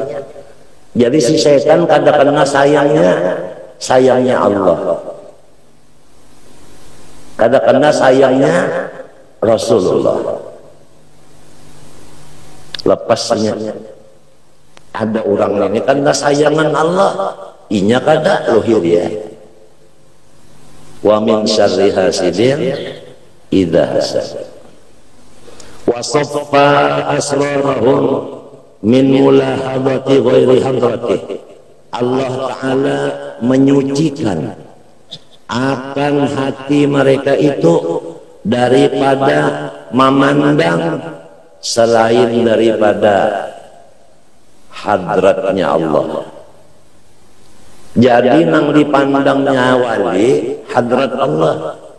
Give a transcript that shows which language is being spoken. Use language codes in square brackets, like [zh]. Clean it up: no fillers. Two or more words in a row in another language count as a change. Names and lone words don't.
[bjn] Jadi si syaitan kada kena sayangnya Allah. Kada kena sayangnya Rasulullah. Lepasnya ada orang ini karena sayangan Allah, inya kada lohir ya. [ar] ومن شر حاسد إذا حسد. وصفى أسرارهم من ملاحظة غير حضرته. [id] Allah Ta'ala menyucikan akan hati mereka itu daripada memandang selain daripada hadratnya Allah. [bjn] Jadi nang dipandangnya wali hadrat Allah.